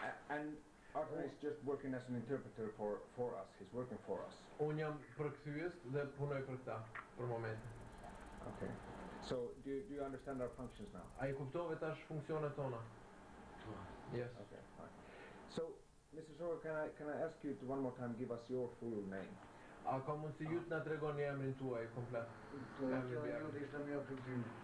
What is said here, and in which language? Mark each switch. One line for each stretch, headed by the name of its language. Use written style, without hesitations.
English: And Arthur is just working as an interpreter for us. He's working for us.
Albanian: Unë jam përkthyes dhe punoj për këta, për momentin.
English: Okay. So do you understand our functions now?
Albanian: A I kuptove tash funksionet tona?
English: Yes. Okay, fine. So, Mr. Shoga, can I ask you to one more time give us your full name?
Albanian: A ka mundsi ju t'na tregoni emrin tuaj komplet? To ishte mja përgjim.